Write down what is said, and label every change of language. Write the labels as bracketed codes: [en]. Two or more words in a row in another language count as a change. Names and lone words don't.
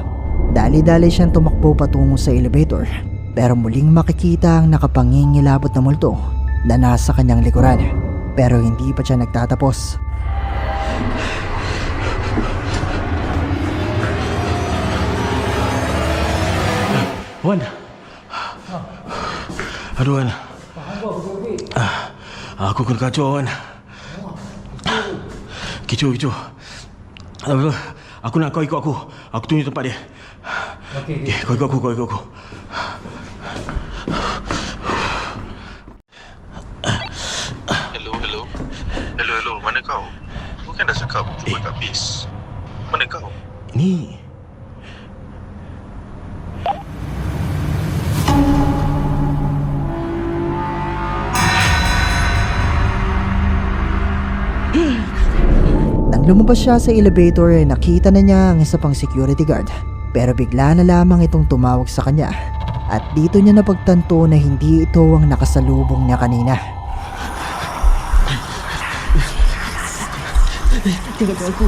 [tl] Dali-dali siyang tumakbo patungo sa elevator pero muling makikita ang nakapangingilabot na multo na nasa kanyang likuran. Pero hindi pa siya nagtatapos. [ms] Wan. Aduh Wan. Aku kena kacau Wan. Kecoh. Aku nak kau ikut aku. Aku tunjuk tempat dia. Okey. Okay, kau ikut aku. Hello. Mana kau? Bukan dah cakap jumpa kat base. Mana kau? Ini [tl] Nang lumabas siya sa elevator, nakita na niya ang isa pang security guard. Pero bigla na lamang itong tumawag sa kanya. At dito niya napagtanto na hindi ito ang nakasalubong niya kanina. [ms] Jangan kacau aku.